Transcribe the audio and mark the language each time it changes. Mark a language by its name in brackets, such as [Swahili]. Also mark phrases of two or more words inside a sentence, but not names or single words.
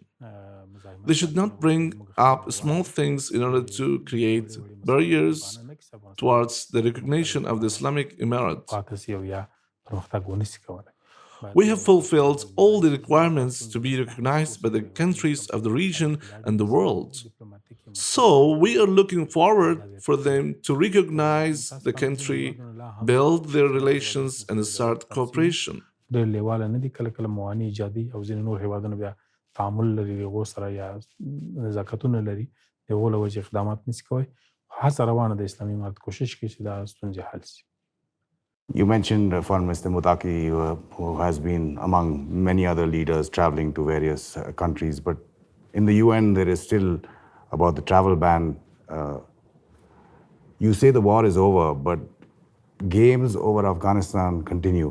[English] They should not bring up small things in order to create barriers towards the recognition of the Islamic Emirate. We have fulfilled all the requirements to be recognized by the countries of the region and the world. So we are looking forward for them to recognize the country, build their relations, and start cooperation. [Pashto] ډېر لیواله نه دي، کله کله موانع ایجادي او ځینې نور هېوادونه بیا تعامل لري د هغو سره یا نزاکتونه لري، د هغو له وجې اقدامات نشي کوی. هڅه روانه د اسلامي امارت کوشش کوي چې دا ستونزې حل شي. [English] You mentioned Foreign Minister Mutaki, who has been among many other leaders traveling to various countries, but in the UN there is still about the travel ban. You say the war is over, but games over Afghanistan continue.